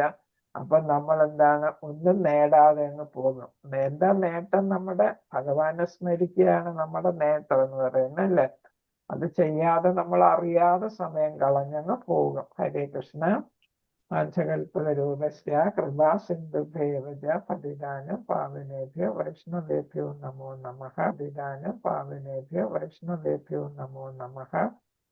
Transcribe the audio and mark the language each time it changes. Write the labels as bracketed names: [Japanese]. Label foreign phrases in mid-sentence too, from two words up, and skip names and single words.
[Malayalam] അപ്പൊ നമ്മൾ എന്താണ്? ഒന്നും നേടാതെ അങ്ങ് പോകും. എന്താ നേട്ടം? നമ്മുടെ ഭഗവാനെ സ്മരിക്കുകയാണ് നമ്മുടെ നേട്ടം എന്ന് പറയുന്നത് അല്ലേ. അത് ചെയ്യാതെ നമ്മൾ അറിയാതെ സമയം കളഞ്ഞങ്ങ് പോകും. [Sanskrit] ഹരേ കൃഷ്ണ. വാഞ്ചകൽപതരൂപസ്യ കൃപാസിന്ധുഭ്യേവ ച പതിതാനം പാവനേഭ്യോ വൈഷ്ണവേഭ്യോ നമോ നമഃ. പതിതാനം പാവനേഭ്യോ വൈഷ്ണവേഭ്യോ നമോ നമഃ.